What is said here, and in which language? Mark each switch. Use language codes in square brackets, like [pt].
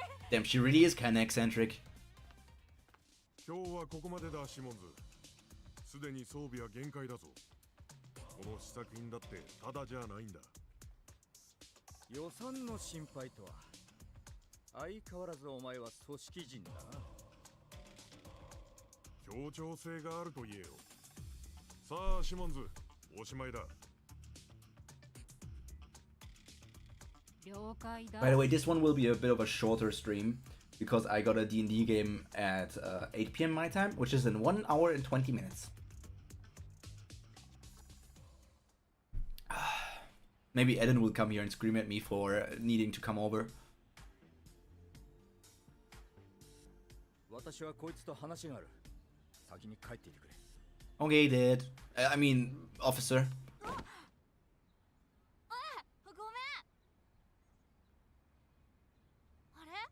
[en] Damn, she really is kinda eccentric. [ja] 今日はここまでだ、シモンズ。すでに装備は限界だぞ。この試作品だってただじゃないんだ。予算の心配とは。相変わらずお前は組織人だな。協調性があると言えよ。さあ、シモンズ、おしまいだ。 [en] By the way, this one will be a bit of a shorter stream because I got a D&D game at 8 PM my time, which is in 1 hour and 20 minutes. Maybe Eden will come here and scream at me for needing to come over. [ja] 私はこいつと話がある。先に帰っていてくれ。 [en] Okay, Dad. I mean, officer. [ja] ごめん。あれ？